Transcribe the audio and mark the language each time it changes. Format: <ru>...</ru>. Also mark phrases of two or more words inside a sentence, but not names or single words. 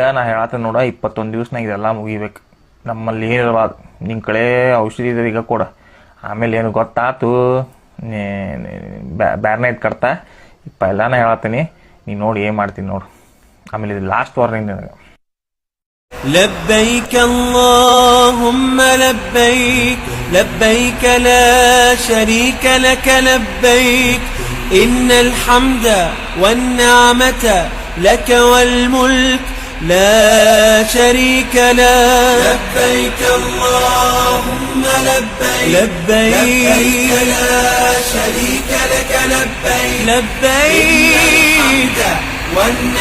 <kn>ನಾ ಹೇಳತ್ತ ನೋಡ, 21 ದಿವ್ಸನಾಗ ಇದೆಲ್ಲ ಮುಗಿಬೇಕು. ನಮ್ಮಲ್ಲಿ ಏನಿರಬಾರ್ದು. ನಿನ್ನ ಕಡೆ ಔಷಧಿ ಇದೆ ಈಗ ಕೊಡ. ಆಮೇಲೆ ಏನು ಗೊತ್ತಾತು, ಬ್ಯಾರ್ನ ಇದ್ ಕಡ್ತಾ ಪೈಲಾನ ಹೇಳತ್ತೀನಿ, ನೀನು ನೋಡಿ ಏನು ಮಾಡ್ತೀನಿ ನೋಡು. ಆಮೇಲೆ ಇದು</kn> <en>last warning</en> <kn>ನನಗೆ.</kn> <ar>لبيك اللهم لبيك لبيك لا شريك لك لبيك إن الحمد والنعمة لك والملك لا شريك لك لبيك اللهم لبيك لبيك لا شريك لك لبيك لبيك</ar>